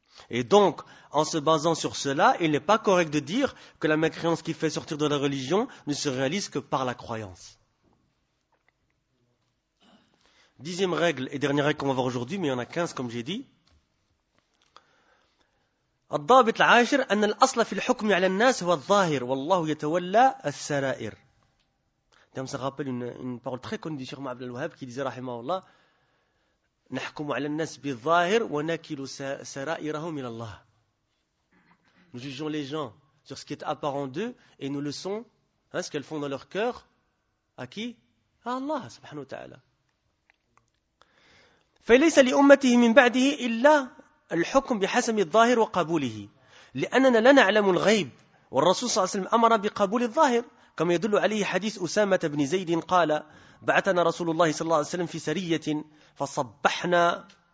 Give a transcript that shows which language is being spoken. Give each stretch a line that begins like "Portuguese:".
French: Et donc, en se basant sur cela, il n'est pas correct de dire que la mécréance qui fait sortir de la religion ne se réalise que par la croyance. 10e règle et dernière règle qu'on va voir aujourd'hui, mais il y en a 15 comme j'ai dit.
Arabic: الضابط العاشر أن الأصل في الحكم على الناس هو الظاهر والله يتولى السرائر.
French: Ça me rappelle une parole très connue du Cheikh Abd al-Wahhab qui disait rahimahullah,
Arabic: نحكم على الناس بالظاهر ونكل سرائرهم إلى الله.
French: Nous jugeons les gens sur ce qui est apparent d'eux et nous laissons ce qu'elles font dans leur cœur à qui? À Allah subhanahu wa ta'ala.
Arabic: فليس لأمته من بعده إلا الحكم بحسب الظاهر وقبوله لأننا لا نعلم الغيب والرسول صلى الله عليه وسلم أمر بقبول الظاهر كما يدل عليه حديث أسامة بن زيد قال بعثنا رسول الله صلى الله عليه وسلم في سرية فصبحنا